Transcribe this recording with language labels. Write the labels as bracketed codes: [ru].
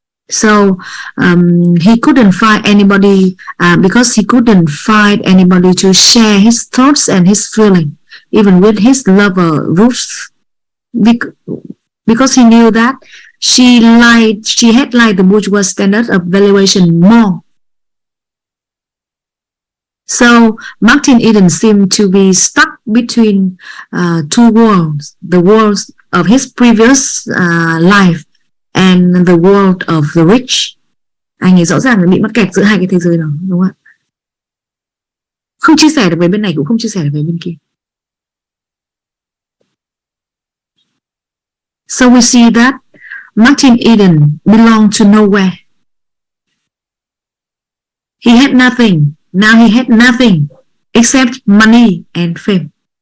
[en] So he couldn't find anybody because he couldn't find anybody to share his thoughts and his feeling, even with his lover Ruth, because he knew that she had liked the bourgeois standard of valuation more. So Martin Eden seemed to be stuck between two worlds, the world of his previous life and the world of the rich. [vi] Anh ấy rõ ràng là bị mắc kẹt giữa hai cái thế giới đó, đúng không ạ? Không chia sẻ được với bên này cũng không chia sẻ được với bên kia. [en] So we see that Martin Eden belonged to nowhere. He had nothing. Now he had nothing except money and fame.